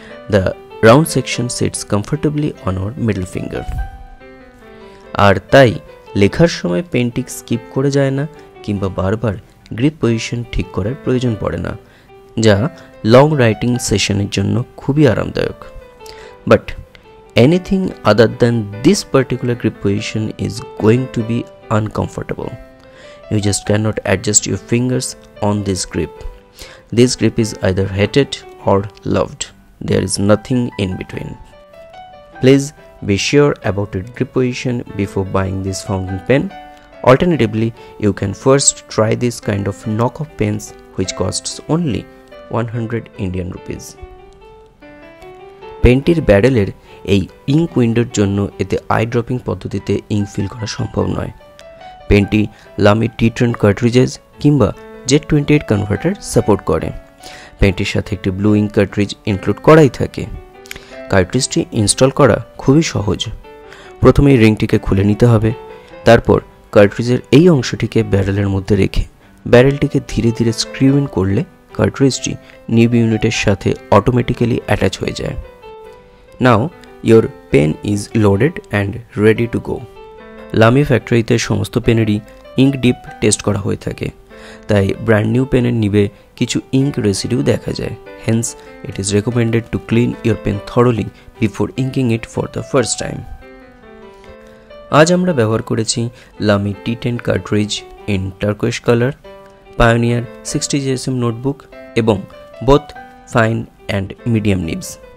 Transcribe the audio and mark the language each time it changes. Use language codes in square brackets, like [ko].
[en] The round section sits comfortably on our middle finger. [bn] আর তাই লেখার সময় পেনটি স্কিপ করে যায় না কিংবা বারবার গ্রিপ পজিশন ঠিক করার প্রয়োজন পড়ে না, যা লং রাইটিং সেশনের জন্য খুবই আরামদায়ক। [en] But anything other than this particular grip position is going to be uncomfortable. You just cannot adjust your fingers on this grip. This grip is either hated or loved. There is nothing in between. Please be sure about your grip position before buying this fountain pen. Alternatively, you can first try this kind of knockoff pens which costs only 100 Indian rupees. [bn] পেনটির ব্যারেলের এই ink উইন্ডোর জন্য এতে I dropping পদ্ধতিতে ink feel করা সম্ভব নয়। পেনটি লামি T10 কার্ট্রিজেস কিংবা Z28 converter support করে। পেনটির সাথে একটি ব্লু ইঙ্ক কার্ট্রিজ ইনক্লুড করাই থাকে। কার্ট্রিজটি ইনস্টল করা খুবই সহজ। প্রথমেই রিংটিকে খুলে নিতে হবে, তারপর কার্ট্রিজের এই অংশটিকে ব্যারেলের মধ্যে রেখে ব্যারেলটিকে ধীরে ধীরে স্ক্রিউ ইন করলে কার্ট্রিজটি নিব ইউনিটের সাথে অটোমেটিক্যালি অ্যাটাচ হয়ে যায়। [en] Now your pen is loaded and ready to go. [bn] লামি ফ্যাক্টরিতে সমস্ত পেনেরই ইঙ্ক ডিপ টেস্ট করা হয়ে থাকে, তাই ব্র্যান্ড নিউ পেনের নিবে কিছু ইঙ্ক রেসিডিউ দেখা যায়। [en] Hence it is recommended to clean your pen thoroughly before inking it for the first time. [bn] আজ আমরা ব্যবহার করেছি লামি T10 cartridge [en] in turquoise colour, [bn] pioneer 60 GSM notebook এবং [en] Both fine and medium nibs.